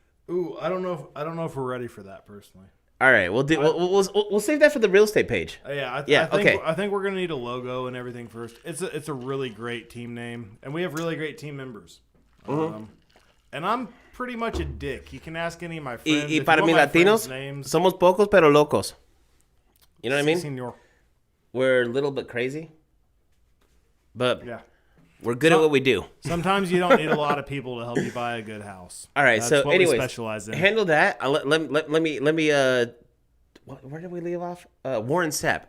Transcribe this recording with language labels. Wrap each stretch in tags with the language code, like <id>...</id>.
<en>Ooh, I don't know if we're ready for that personally. All right, we'll save that for the real estate page. I think we're gonna need a logo and everything first. It's a really great team name, and we have really great team members. Mm-hmm. And I'm pretty much a dick. You can ask any of my friends.</en> <es>Y para mí latinos, somos pocos pero locos.</es> <en>You know what I mean?</en> <es>Señor.</es> <en>We're a little bit crazy, but yeah, we're good at what we do. Sometimes you don't need a lot of people to help you buy a good house. All right, That's so what anyways, we specialize in. Handle that. Let me. Where did we leave off? Warren Sapp.</en>